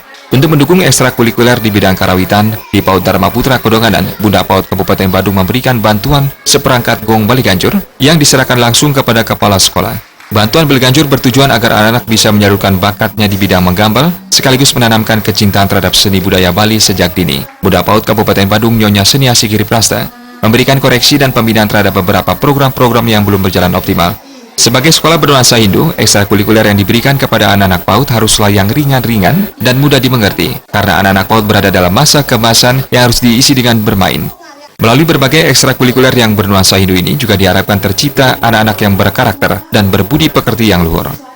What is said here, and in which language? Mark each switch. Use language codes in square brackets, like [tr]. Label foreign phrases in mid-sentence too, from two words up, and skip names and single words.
[id] Untuk mendukung ekstrakurikuler di bidang karawitan, di PAUD Dharma Putra Kedonganan, Bunda PAUD Kabupaten Badung memberikan bantuan seperangkat gong Bleganjur yang diserahkan langsung kepada kepala sekolah. Bantuan Bleganjur bertujuan agar anak-anak bisa menyalurkan bakatnya di bidang menggambal, sekaligus menanamkan kecintaan terhadap seni budaya Bali sejak dini. Bunda PAUD Kabupaten Badung, Nyonya Seniasih Giri Prasta, memberikan koreksi dan pembinaan terhadap beberapa program-program yang belum berjalan optimal. Sebagai sekolah bernuansa Hindu, ekstrakurikuler yang diberikan kepada anak-anak PAUD haruslah yang ringan-ringan dan mudah dimengerti, karena anak-anak PAUD berada dalam masa keemasan yang harus diisi dengan bermain. Melalui berbagai ekstrakurikuler yang bernuansa Hindu ini juga diharapkan tercipta anak-anak yang berkarakter dan berbudi pekerti yang luhur.